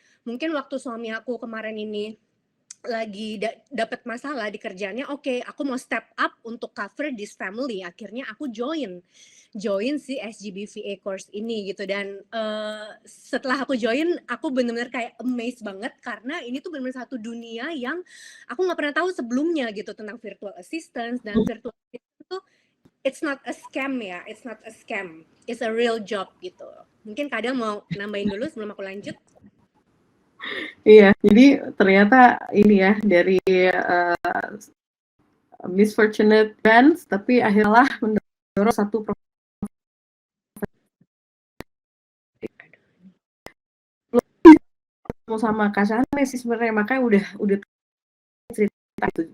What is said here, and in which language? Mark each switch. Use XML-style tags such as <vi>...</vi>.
<id>Mungkin waktu suami aku kemarin ini lagi dapat masalah di kerjaannya, oke, aku mau</id> <en>step up</en> <id>untuk</id> <en>cover this family.</en> <id>Akhirnya aku join si SGBVA course ini gitu. Dan setelah aku join, aku benar-benar kayak amazed banget karena ini tuh benar-benar satu dunia yang aku nggak pernah tahu sebelumnya gitu, tentang virtual assistant. Dan virtual assistant tuh</id> <en>it's not a scam</en> <id>ya,</id> <en>it's not a scam, it's a real job</en> <id>gitu. Mungkin kadang mau nambahin dulu sebelum aku lanjut. Iya, jadi ternyata ini ya dari</id> <en>misfortunate events,</en> <id>tapi akhirnya mendorong satu sama Kasane sih sebenarnya, makanya udah cerita itu.</id>